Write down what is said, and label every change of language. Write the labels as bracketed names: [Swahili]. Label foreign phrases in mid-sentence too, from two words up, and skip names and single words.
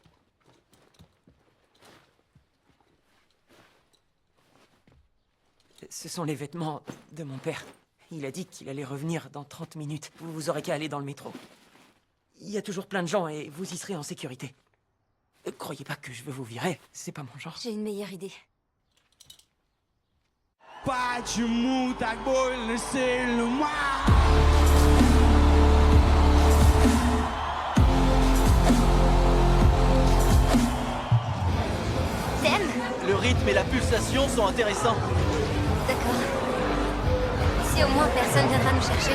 [French] Ce sont les vêtements de mon père. Il a dit qu'il allait revenir dans 30 minutes. Vous aurez qu'à aller dans le métro. Il y a toujours plein de gens et vous y serez en sécurité. Croyez pas que je veux vous virer, c'est pas mon genre. J'ai une meilleure idée. [Russian] Почему так больно сильно? [French] T'aimes? Le rythme et la pulsation sont intéressants. D'accord. Si au moins personne viendra nous chercher.